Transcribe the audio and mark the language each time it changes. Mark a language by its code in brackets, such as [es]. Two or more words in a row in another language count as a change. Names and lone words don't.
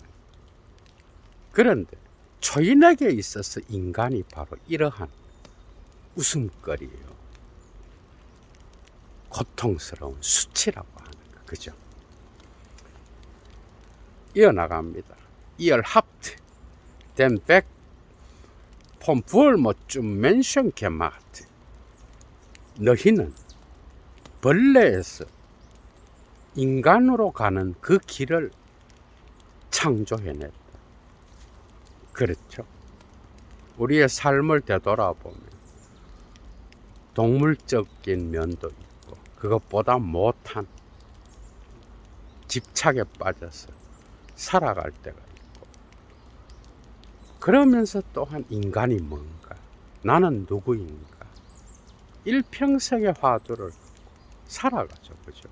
[ko] 그런데 초인에게 있어서 인간이 바로 이러한 웃음거리예요. 고통스러운 수치라고 하는 거, 그죠? [de] 이어나갑니다. Ihr habt den weg vom Wurm zum Menschen gemacht. [ko] 너희는 벌레에서 인간으로 가는 그 길을 창조해냈다. 그렇죠. 우리의 삶을 되돌아보면 동물적인 면도 있고, 그것보다 못한 집착에 빠져서 살아갈 때가 있고, 그러면서 또한 인간이 뭔가, 나는 누구인가, 일평생의 화두를 살아가죠, 그죠?